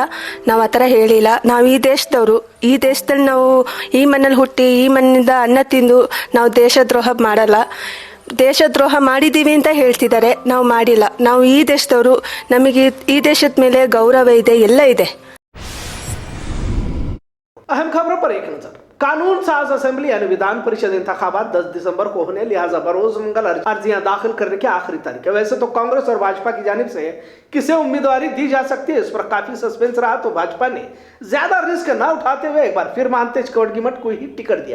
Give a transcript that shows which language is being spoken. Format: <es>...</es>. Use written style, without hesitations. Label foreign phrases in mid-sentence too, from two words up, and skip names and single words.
<kn>ನಾವು ಆ ಥರ ಹೇಳಿಲ್ಲ. ನಾವು ಈ ದೇಶದವರು, ಈ ದೇಶದಲ್ಲಿ ನಾವು ಈ ಮಣ್ಣಲ್ಲಿ ಹುಟ್ಟಿ ಈ ಮಣ್ಣಿಂದ ಅನ್ನ ತಿಂದು ನಾವು ದೇಶದ್ರೋಹ ಮಾಡಲ್ಲ. ದೇಶದ್ರೋಹ ಮಾಡಿದ್ದೀವಿ ಅಂತ ಹೇಳ್ತಿದ್ದಾರೆ, ನಾವು ಮಾಡಿಲ್ಲ. ನಾವು ಈ ದೇಶದವರು, ನಮಗೆ ಈ ದೇಶದ ಮೇಲೆ ಗೌರವ ಇದೆ, ಎಲ್ಲ ಇದೆ.</kn> <ur>اہم خبروں پر ایک نظر. قانون ساز اسمبلی یعنی ودھان پریشد انتخابات 10 دسمبر کو ہونے، لہٰذا بروز منگل عرضیاں داخل کرنے کی آخری تاریخ ہے. ویسے تو کانگریس اور بھاجپا کی جانب سے کسے امیدواری دی جا سکتی ہے، اس پر کافی سسپنس رہا، تو بھاجپا نے زیادہ رسک نہ اٹھاتے ہوئے ایک بار پھر مہانتیش کوڈگیمٹھ کو ہی ٹکٹ دیا.</ur>